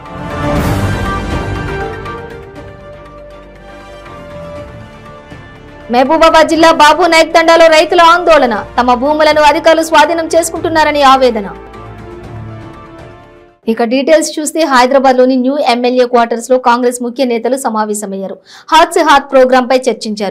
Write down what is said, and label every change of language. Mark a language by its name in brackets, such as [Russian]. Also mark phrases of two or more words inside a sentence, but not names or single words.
[Telugu] మహబూబాబాద్ జిల్లా బాబు నాయక్ తండాలో రైతుల ఆందోళన. తమ భూములను అధికారులు స్వాధీనం చేసుకుంటున్నారని ఆవేదన. ఇక డీటెయిల్స్ చూస్తే హైదరాబాద్ లోని న్యూ ఎమ్మెల్యే క్వార్టర్స్ లో కాంగ్రెస్ ముఖ్య నేతలు సమావేశమయ్యారు. హాత్ సే హాత్ ప్రోగ్రాం పై చర్చించారు.